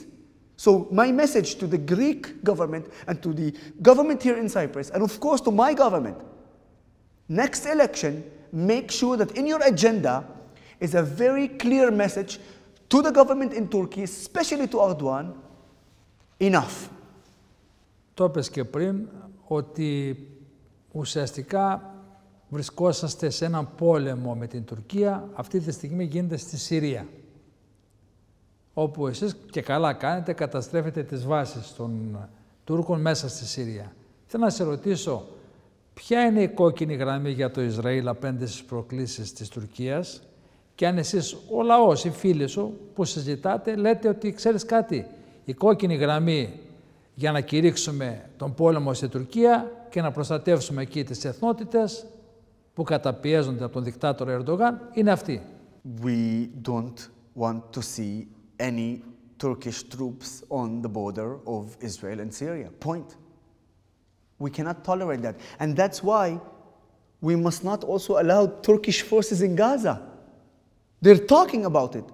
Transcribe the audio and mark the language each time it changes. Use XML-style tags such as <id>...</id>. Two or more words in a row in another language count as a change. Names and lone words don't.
<en>So my message to the Greek government and to the government here in Cyprus, and of course to my government, next election, make sure that in your agenda is a very clear message to the government in Turkey, especially to Erdogan: enough.</en> <el>Το είπες και πριν ότι ουσιαστικά βρισκόσαστε σε έναν πόλεμο με την Τουρκία. Αυτή τη στιγμή γίνεται στη Συρία, όπου εσείς και καλά κάνετε, καταστρέφετε τις βάσεις των Τούρκων μέσα στη Συρία. Θέλω να σε ρωτήσω, ποια είναι η κόκκινη γραμμή για το Ισραήλ απέναντι στις προκλήσεις της Τουρκίας, και αν εσείς, ο λαός, οι φίλοι σου που συζητάτε, λέτε ότι ξέρεις κάτι, η κόκκινη γραμμή για να κηρύξουμε τον πόλεμο στη Τουρκία και να προστατεύσουμε εκεί τις εθνότητες που καταπιέζονται από τον δικτάτορα Ερντογάν είναι αυτή.</el> <en>We don't want to see any Turkish troops on the border of Israel and Syria. Point. We cannot tolerate that. And that's why we must not also allow Turkish forces in Gaza. They're talking about it.</en>